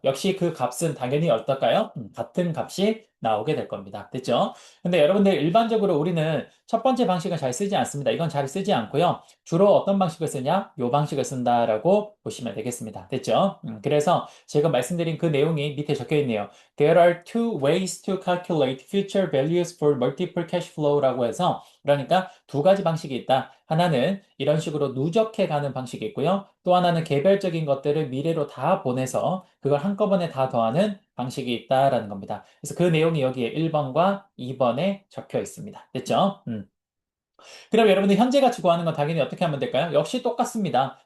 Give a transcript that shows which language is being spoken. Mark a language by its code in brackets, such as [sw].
[ko] 역시 그 값은 당연히 어떨까요? 같은 값이 나오게 될 겁니다. 됐죠? 근데 여러분들 일반적으로 우리는 첫 번째 방식은 잘 쓰지 않습니다. 이건 잘 쓰지 않고요. 주로 어떤 방식을 쓰냐? 요 방식을 쓴다라고 보시면 되겠습니다. 됐죠? 그래서 제가 말씀드린 그 내용이 밑에 적혀 있네요. [en] There are two ways to calculate future values for multiple cash flow라고 [ko] 해서 그러니까 두 가지 방식이 있다. 하나는 이런 식으로 누적해 가는 방식이 있고요. 또 하나는 개별적인 것들을 미래로 다 보내서 그걸 한꺼번에 다 더하는 방식이 있다라는 겁니다. 그래서 그 내용이 여기에 1번과 2번에 적혀 있습니다. 됐죠? 그럼 여러분들 현재 가치 구하는 건 당연히 어떻게 하면 될까요? 역시 똑같습니다.